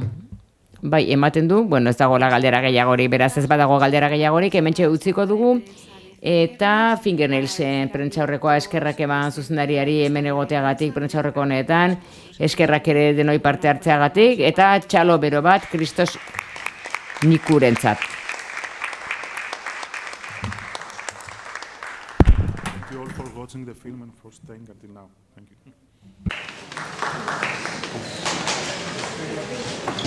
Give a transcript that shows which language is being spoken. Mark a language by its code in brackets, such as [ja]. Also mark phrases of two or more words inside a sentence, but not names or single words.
[eu] Bai, ematen du, ez dagoela galdera gehiagorik, beraz ez badago galdera gehiagorik, hementxe utziko dugu, eta Fingernailsen prentsaurrekoa eskerrak eman zuzendariari hemen egoteagatik prentsaurreko honetan, eskerrak ere denoi parte hartzeagatik, eta txalo bero bat, Kristos nikurentzat. [en] Thank you all for watching the film and for staying until now. Thank you.